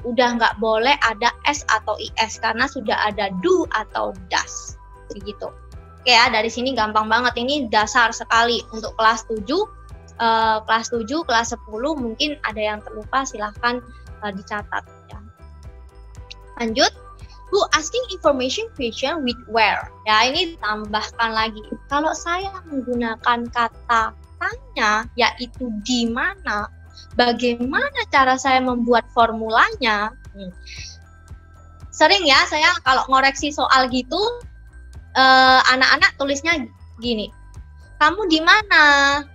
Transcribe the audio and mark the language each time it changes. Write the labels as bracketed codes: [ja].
[id] Udah nggak boleh ada s atau is karena sudah ada do atau does. Begitu. Oke ya, dari sini gampang banget. Ini dasar sekali untuk kelas 7. Kelas 7, kelas 10 mungkin ada yang terlupa, silahkan dicatat ya. Lanjut. [en] Who asking information question with where? [id] Ya, ini tambahkan lagi. Kalau saya menggunakan kata tanya, yaitu di mana, bagaimana cara saya membuat formulanya? Sering ya, saya kalau ngoreksi soal gitu, anak-anak tulisnya gini, kamu di mana?